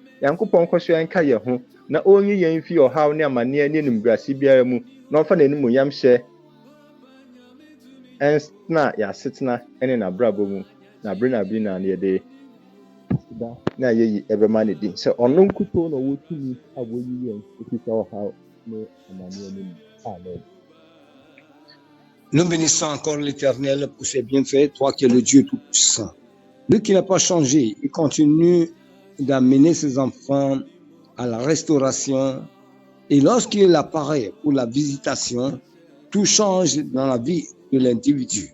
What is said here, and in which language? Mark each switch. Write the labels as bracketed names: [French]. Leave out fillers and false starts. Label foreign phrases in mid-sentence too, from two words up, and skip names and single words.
[Akan] Nyankopɔn kɔso yɛn ka yɛn ho na ɔnyi yɛn fi ɔhaw ne amanneɛ ne enumguase biara mu na ɔmfa n'animonyam hyɛ ɛnsena yɛasetena ɛne n'abrabɔ mu. Na abere na bi na yɛde na yɛyi ɛbɛma ne din sɛ ɔno nkutoo na wɔtumi a wɔyi yɛn efi sɛ ɔhaw ne amanneɛ no mu. Amen. [French] Nous bénissons encore l'Éternel pour ses bienfaits, toi qui es le Dieu Tout-Puissant. Lui qui n'a pas changé, il continue d'amener ses enfants à la restauration. Et lorsqu'il apparaît pour la visitation, tout change dans la vie de l'individu.